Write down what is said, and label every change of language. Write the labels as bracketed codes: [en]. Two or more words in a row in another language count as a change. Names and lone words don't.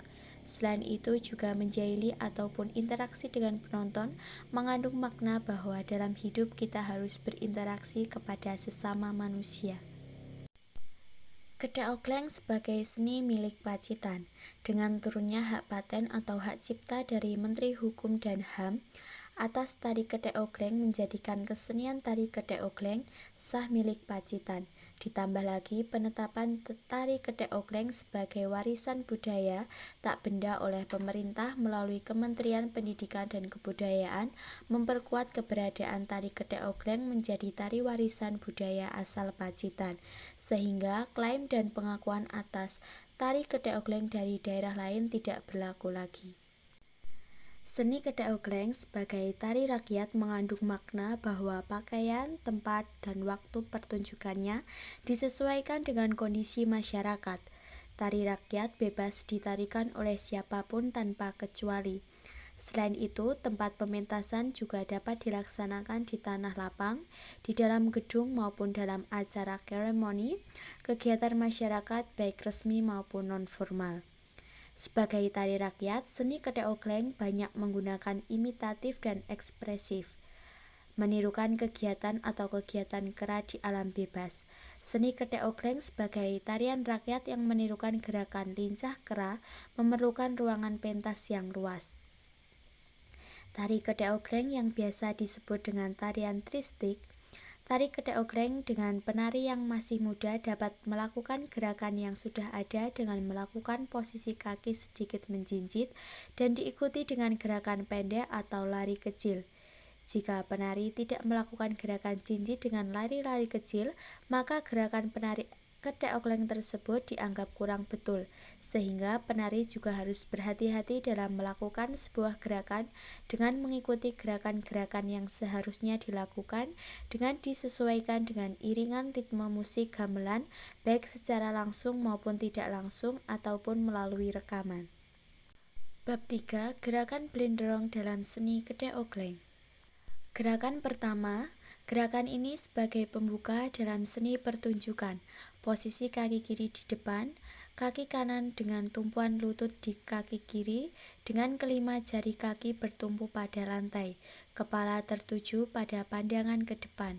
[id] Selain itu juga menjahili ataupun interaksi dengan penonton mengandung makna bahwa dalam hidup kita harus berinteraksi kepada sesama manusia. Kedek ogleng sebagai seni milik Pacitan. Dengan turunnya hak paten atau hak cipta dari Menteri Hukum dan HAM atas tari kedek ogleng menjadikan kesenian tari kedek ogleng sah milik Pacitan. Ditambah lagi penetapan tari kedek ogleng sebagai warisan budaya tak benda oleh pemerintah melalui Kementerian Pendidikan dan Kebudayaan memperkuat keberadaan tari kedek ogleng menjadi tari warisan budaya asal Pacitan, sehingga klaim dan pengakuan atas tari kedek ogleng dari daerah lain tidak berlaku lagi. Seni kedek ogleng sebagai tari rakyat mengandung makna bahwa pakaian, tempat, dan waktu pertunjukannya disesuaikan dengan kondisi masyarakat. Tari rakyat bebas ditarikan oleh siapapun tanpa kecuali. Selain itu, tempat pementasan juga dapat dilaksanakan di tanah lapang, di dalam gedung maupun dalam acara seremoni, kegiatan masyarakat baik resmi maupun non-formal. Sebagai tari rakyat, seni kedek ogleng banyak menggunakan imitatif dan ekspresif, menirukan kegiatan atau kegiatan kera di alam bebas. Seni kedek ogleng sebagai tarian rakyat yang menirukan gerakan lincah kera memerlukan ruangan pentas yang luas. Tari kedek ogleng yang biasa disebut dengan tarian tristik. Tari kedek ogleng dengan penari yang masih muda dapat melakukan gerakan yang sudah ada dengan melakukan posisi kaki sedikit menjinjit dan diikuti dengan gerakan pendek atau lari kecil. Jika penari tidak melakukan gerakan jinjit dengan lari-lari kecil, maka gerakan penari kedek ogleng tersebut dianggap kurang betul, sehingga penari juga harus berhati-hati dalam melakukan sebuah gerakan dengan mengikuti gerakan-gerakan yang seharusnya dilakukan dengan disesuaikan dengan iringan ritme musik gamelan baik secara langsung maupun tidak langsung ataupun melalui rekaman. Bab 3. Gerakan blenderong dalam seni kedek ogleng. Gerakan pertama, gerakan ini sebagai pembuka dalam seni pertunjukan. Posisi kaki kiri di depan, kaki kanan dengan tumpuan lutut di kaki kiri, dengan kelima jari kaki bertumpu pada lantai, kepala tertuju pada pandangan ke depan.